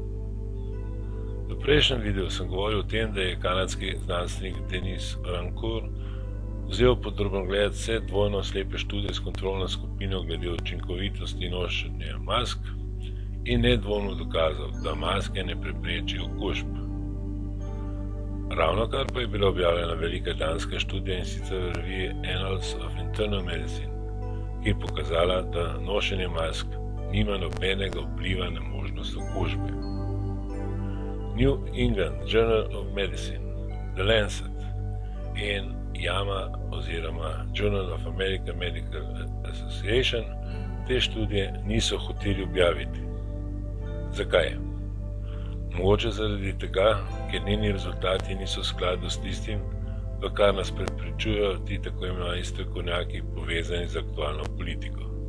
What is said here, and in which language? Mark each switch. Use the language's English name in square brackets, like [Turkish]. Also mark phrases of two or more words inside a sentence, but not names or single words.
[Slovenian] V prejšnjem videu sem govoril o tem, da je kanadski znanstvenik Denis Rancourt vzel pod drobnogled vse dvojno slepe študije s kontrolno skupino glede učinkovitosti nošenja mask in nedvomno dokazal, da maske ne preprečijo okužb. Ravnokar pa je bila objavljena velika danska študija, in sicer v reviji Annals of Internal Medicine, ki je pokazala, da nošenje mask nima nobenega vpliva na možnost okužbe. New England Journal of Medicine, The Lancet in JAMA oziroma Journal of American Medical Association te študije niso hoteli objaviti. Zakaj? Mogoče zaradi tega, ker njeni rezultati niso v skladu s tistim, v kar nas prepričujejo ti tako imenovani strokovnjaki povezani z aktualno politiko.